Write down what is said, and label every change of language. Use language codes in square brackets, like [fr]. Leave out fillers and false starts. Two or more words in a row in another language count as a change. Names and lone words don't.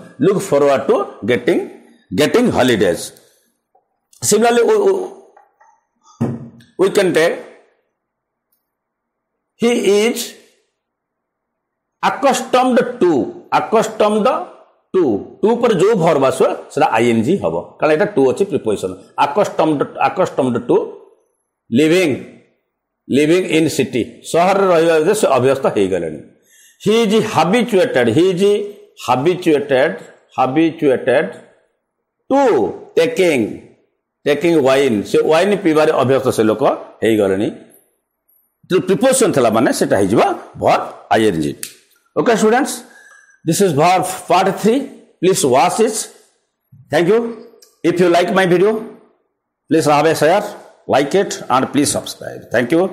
[en] Look forward to getting holidays. Similarly, we can take he is accustomed to [or] ପର ଜୋ [en] verb [or] ଆସୁ ସେଟା [en] ing [or] ହବ, କାରଣ ଏଟା [en] to अछि preposition। accustomed to living in city, [or] ସହର ରହିବା ସେ ଅଭ୍ୟସ୍ତ ହେ ଗଲେଣି। [en] he is habituated to taking wine, [or] से wine ପିଇବାରେ ଅଭ୍ୟସ୍ତ ସେ ଲୋକ ହେ ଗଲେଣି। तो preposition ଥିଲା ମାନେ ସେଟା ହେ ଯିବା verb ing। [en] Okay students, this is verb part 3. Please watch it. Thank you. If you like my video, please have a share, like it, and please subscribe. Thank you.